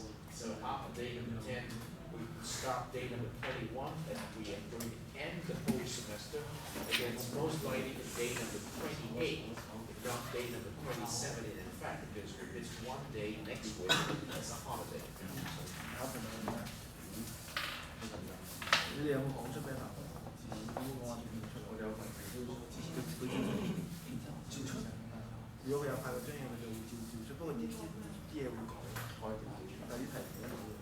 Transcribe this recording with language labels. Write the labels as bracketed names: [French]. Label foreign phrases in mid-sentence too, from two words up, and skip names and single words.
[English] So after day number 10, we start day number 21, and we are going to end the whole semester. Again, it's most likely day number 28, if not day number 27 in fact, because it's one day next week, that's a holiday. [Cantonese] 你哋有冇講出咩辦法？照出。如果佢有派個張嘢，佢就會照出。不過啲嘢會改，但係啲題唔一樣。